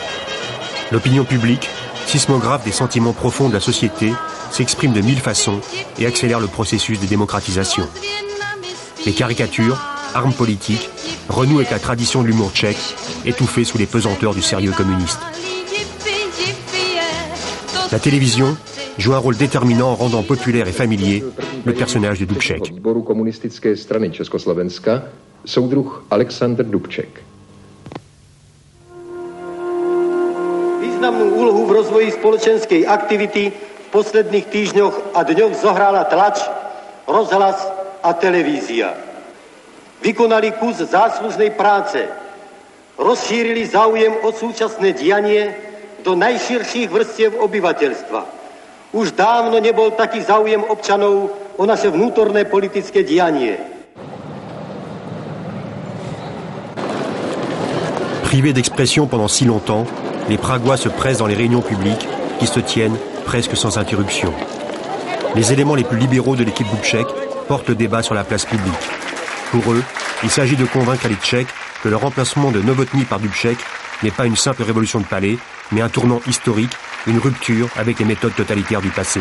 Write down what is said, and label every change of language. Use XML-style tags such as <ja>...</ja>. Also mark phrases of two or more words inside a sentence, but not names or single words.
<fr>L'opinion publique, sismographe des sentiments profonds de la société, s'exprime de 1000 façons et accélère le processus de démocratisation. Les caricatures, armes politiques, renouent avec la tradition de l'humour tchèque, étouffée sous les pesanteurs du sérieux communiste. La télévision joue un rôle déterminant en rendant populaire et familier le personnage de Dubček.</fr> <cs>Komunistické strany Československa, soudruh Alexander Dubček.</cs> <sk>Významnú úlohu v rozvoji spoločenskej aktivity v posledných týždňoch a dňoch zohrala tlač, rozhlas a televízia. Vykonali kus záslužnej práce, rozšírili záujem o súčasné dianie do najširších vrstiev obyvateľstva. Už dávno nebol taký záujem občanov o naše vnútorné politické dianie.</sk> <fr>Privés d'expression pendant si longtemps, les Pragois se pressent dans les réunions publiques qui se tiennent presque sans interruption. Les éléments les plus libéraux de l'équipe Dubček portent le débat sur la place publique. Pour eux, il s'agit de convaincre les Tchèques que le remplacement de Novotný par Dubček n'est pas une simple révolution de palais, mais un tournant historique, une rupture avec les méthodes totalitaires du passé.</fr>